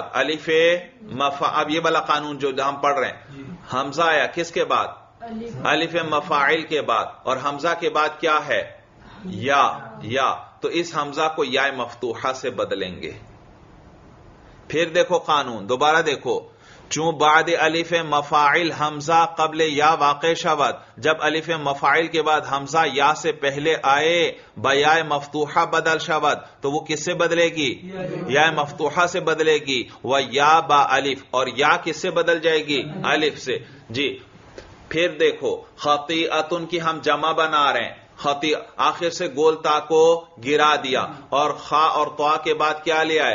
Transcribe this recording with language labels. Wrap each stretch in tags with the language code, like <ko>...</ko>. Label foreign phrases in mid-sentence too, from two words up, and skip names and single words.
<ur>الف اب یہ والا قانون جو ہم پڑھ رہے ہیں. حمزہ آیا کس کے بعد؟ الف مفاعل کے بعد. اور حمزہ کے بعد کیا ہے؟ یا. تو اس حمزہ کو یا مفتوحہ سے بدلیں گے. پھر دیکھو قانون دوبارہ دیکھو.</ur> <fa>چون بعد الف مفاعل حمزہ قبل یا واقع شود،</fa> <ur>جب الف مفاعل کے بعد حمزہ یا سے پہلے آئے</ur> <fa>بیا مفتوحہ بدل شود</fa> <ur>تو وہ کس سے بدلے گی؟ یا مفتوحہ سے بدلے گی.</ur> <fa>و یا با الف،</fa> <ur>اور یا کس سے بدل جائے گی؟ الف سے. جی پھر دیکھو خطیئتن کی ہم جمع بنا رہے ہیں، خطی آخر سے گول تا کو گرا دیا اور خا اور طا کے بعد کیا لیا ہے؟</ur>